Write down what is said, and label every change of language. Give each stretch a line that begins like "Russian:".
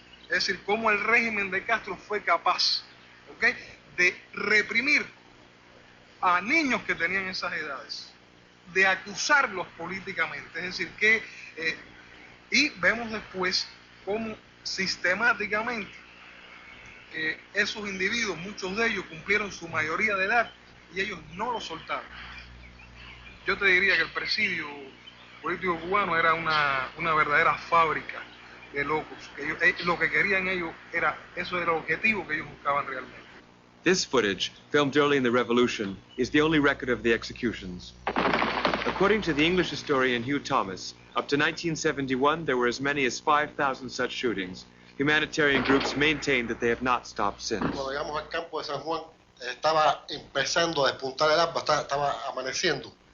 Spanish: Es decir, cómo el régimen de Castro fue capaz, ¿okay?, de reprimir a niños que tenían esas edades, de acusarlos políticamente. Es decir, que y vemos después cómo sistemáticamente esos individuos, muchos de ellos cumplieron su mayoría de edad y ellos no lo soltaron. Yo te diría que el presidio político cubano era una verdadera fábrica de locos. Lo que querían ellos eso era el objetivo que ellos buscaban realmente.
English: This footage, filmed early in the revolution, is the only record of the executions. According to the English historian Hugh Thomas, up to 1971 there were as many as 5,000 such shootings. Humanitarian groups maintain that they have not stopped since.
Spanish: Cuando llegamos al campo de San Juan, estaba empezando a despuntar el alba, estaba amaneciendo.